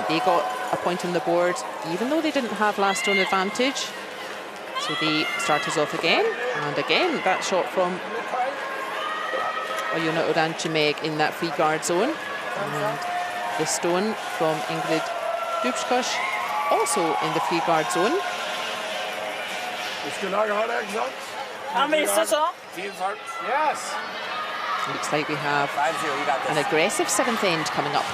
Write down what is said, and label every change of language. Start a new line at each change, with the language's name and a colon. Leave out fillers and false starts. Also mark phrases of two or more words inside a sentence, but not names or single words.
English: They got a point on the board even though they didn't have last stone advantage. So they start us off again. And again, that shot from Oyuna Oranchimeg in that free guard zone. And the stone from Ingrid Dubskosh also in the free guard zone.
Norwegian: Vi skulle lage ha det, ikke sant? Han visste så.
English: Yes. Looks like we have 5-0, you got this. an aggressive seventh end coming up.